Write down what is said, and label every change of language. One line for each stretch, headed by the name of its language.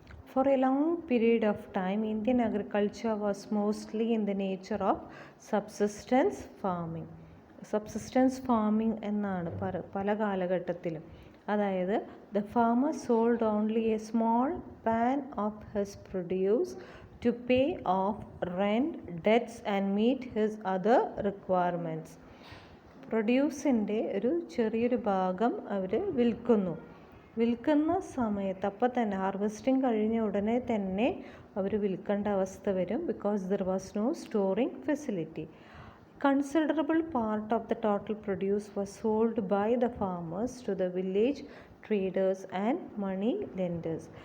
English: For a long period of time, Indian agriculture was mostly in the nature of subsistence farming.
Malayalam: Subsistence farming എന്നാണ് പല കാലഘട്ടത്തിലും. അതായത്
English: The farmer sold only A small pan of his produce to pay of rent, debts and meet his other requirements.
Malayalam: പ്രൊഡ്യൂസിൻ്റെ ഒരു ചെറിയൊരു ഭാഗം അവർ വിൽക്കുന്ന സമയത്ത് അപ്പം തന്നെ ഹാർവെസ്റ്റിംഗ് കഴിഞ്ഞ ഉടനെ തന്നെ അവർ വിൽക്കേണ്ട അവസ്ഥ വരും.
English: Because there was no storing facility. Considerable part of the total produce was sold by the farmers to the village traders and money lenders.